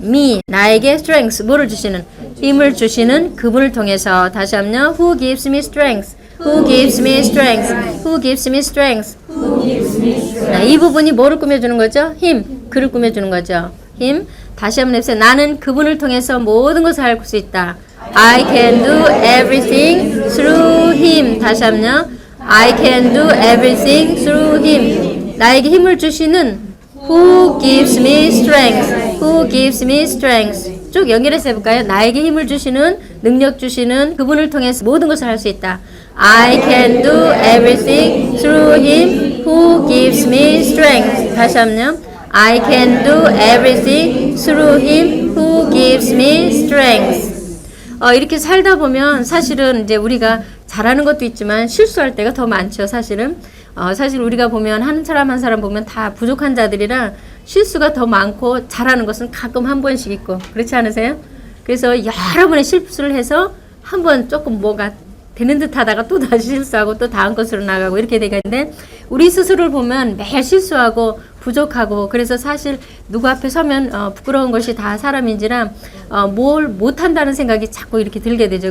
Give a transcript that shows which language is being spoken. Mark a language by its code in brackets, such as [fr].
[ko] me 나에게 strength 뭐를 주시는? 힘을 주시는 그분을 통해서. 다시 한번요. [en] Who gives me strength? Who gives me strength? Who gives me strength? [ko] 이 부분이 뭐를 꾸며주는 거죠? 힘. 그를 꾸며주는 거죠. 힘. 다시 한번 해보세요. 나는 그분을 통해서 모든 것을 할 수 있다. [en] I can do everything through him. [ko] 다시 한번요. [en] I can do everything through him. [ko] 나에게 힘을 주시는 [en] Who gives me strength. Who gives me strength. [ko] 쭉 연결해서 해볼까요? 나에게 힘을 주시는, 능력 주시는 그분을 통해서 모든 것을 할 수 있다. [en] I can do everything through him who gives me strength. [ko] 다시 한번요. [en] I can do everything through him who gives me strength. [ko] 이렇게 살다 보면 사실은 이제 우리가 잘하는 것도 있지만 실수할 때가 더 많죠. 사실은 사실 우리가 보면 한 사람 한 사람 보면 다 부족한 자들이라 실수가 더 많고 잘하는 것은 가끔 한 번씩 있고 그렇지 않으세요? 그래서 여러 번의 실수를 해서 한 번 조금 뭐가 되는 듯 하다가 또 다시 실수하고 또 다음 것으로 나가고 이렇게 되겠는데 우리 스스로를 보면 매일 실수하고 부족하고 그래서 사실 누구 앞에 서면 부끄러운 것이 다 사람인지라 뭘 못한다는 생각이 자꾸 이렇게 들게 되죠.